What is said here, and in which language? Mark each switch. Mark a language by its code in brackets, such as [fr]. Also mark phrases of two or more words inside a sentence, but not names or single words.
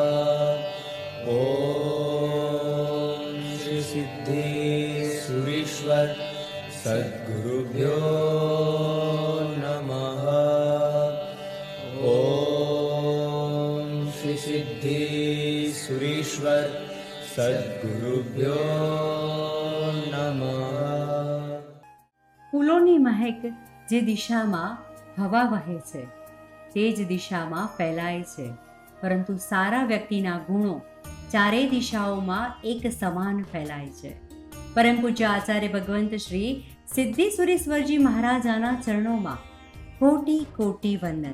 [sa] ओम श्री सिद्धेश्वरीश्वर सद्गुरुभ्यो नमः। ओम श्री सिद्धेश्वरीश्वर सद्गुरुभ्यो नमः। [gu] ફૂલોની મહેક જે દિશામાં હવા વહે છે તે જ દિશામાં ફેલાય છે, પરંતુ સારા વ્યક્તિના ગુણો ચારેય દિશાઓમાં એક સમાન ફેલાય છે. પરમ પૂજ્ય આચાર્ય ભગવંત શ્રી સિદ્ધેશ્વરીશ્વરજી મહારાજાના ચરણોમાં કોટી કોટી વંદન.